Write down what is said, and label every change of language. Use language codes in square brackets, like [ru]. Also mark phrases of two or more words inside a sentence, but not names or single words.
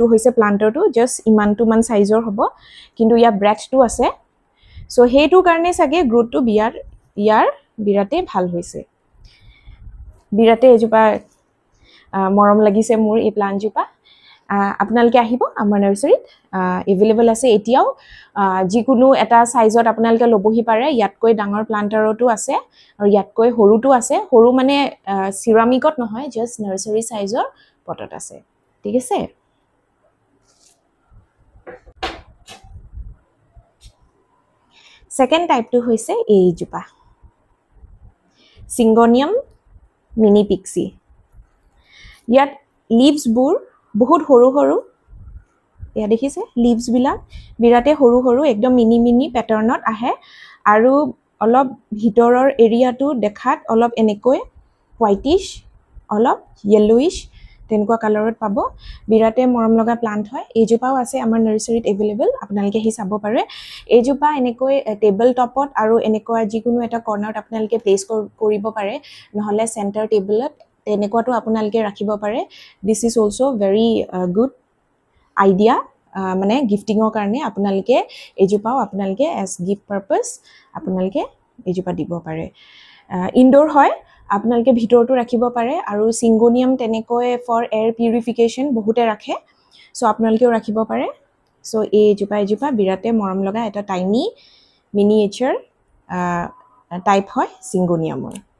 [as] হৈছে প্লান্টাৰটো জাস্ট ইমানটো মান সাইজৰ হ'ব কিন্তু ইয়া ব্ৰেথটো আছে সো হেতু কাৰণে সাগে গ্ৰোথটো ইয়াৰ বিৰাতে ভাল হৈছে বিৰাতে এইজোপা মৰম লাগিছে মোৰ এই প্লান্টজোপা আপোনালোকে আহিব আমাৰ নাৰ্সাৰীত এভেইলেবল আছে এতিয়াও যিকোনো এটা সাইজত আপোনালোকে লবহি পাৰে ইয়াতকৈ ডাঙৰ প্লান্টাৰটো আছে আৰু ইয়াতকৈ সৰুটো আছে সৰু মানে সিৰামিকত নহয় জাস্ট [en] nursery size [as] পটত আছে ঠিক আছে [en] second type [as] হৈছে এইজোপা Syngonium mini pixie ইয়াত লিভছ বোৰ বহুত সৰু সৰু ইয়া দেখিছে লিভছ বিলাক বিৰাতে সৰু সৰু একদম [en] mini pattern [as] আহে আৰু অলপ ভিতৰৰ এৰিয়াটো দেখাত অলপ এনেকৈ হোৱাইটিশ অলপ yellowish তেনেকুৱা কালাৰত পাব বিৰাতে মৰম লগা প্লান্ট হয় এইজোপাও আছে আমাৰ নাৰ্সাৰীত এভেইলেবল আপোনালোকে হি চাব পাৰে এইজোপা এনেকৈ [en] table top [as] আৰু এনেকুৱা যিকোনো এটা কৰ্নাৰত আপোনালোকে প্লেস কৰিব পাৰে নহলে [en] center table [as] এনেকুৱাটো আপোনালোকে ৰাখিব পাৰে [en] this is also very good idea [as] মানে গিফটিংৰ কাৰণে আপোনালোকে এইজোপাও আপোনালোকে [en] as gift purpose [as] আপোনালোকে এইজোপা দিব পাৰে ইনডোৰ হয় আপোনালোকে ভিতৰটো ৰাখিব পাৰে আৰু Syngonium তেনেকৈ [en] for air purification [as] বহুতে ৰাখে সো আপোনালোকেও ৰাখিব পাৰে সো এইজোপা বিৰাতে মৰম লগা এটা [en] tiny miniature type [as] হয় Syngoniumৰ